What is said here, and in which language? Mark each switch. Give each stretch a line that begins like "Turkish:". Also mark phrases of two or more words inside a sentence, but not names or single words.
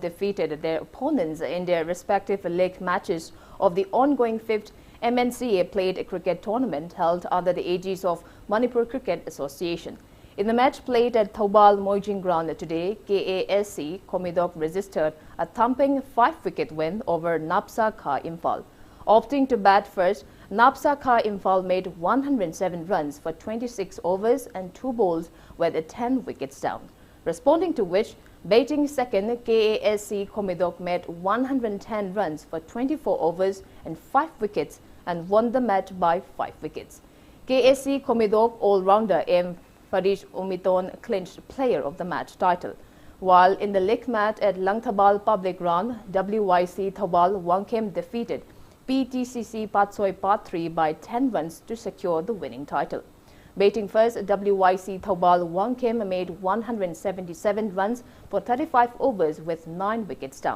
English: defeated their opponents in their respective league matches of the ongoing 5th MNCA played cricket tournament held under the aegis of Manipur Cricket Association. In the match played at Thobal Moijing Ground today, KASC Komidog registered a thumping 5-wicket win over Napsa Kha Imphal. Opting to bat first, Napsa Kha Imphal made 107 runs for 26 overs and 2 balls with 10 wickets down. Responding to which, batting second, KASC Komidog made 110 runs for 24 overs and 5 wickets and won the match by 5 wickets. KASC Komidog all-rounder M. Farish Umiton clinched player of the match title. While in the league match at Langthabal Public Ground, WYC Thobal Wangkem defeated PTCC Patsoy Part 3 by 10 runs to secure the winning title. Batting first, WYC Thobal Wangkem made 177 runs for 35 overs with 9 wickets down.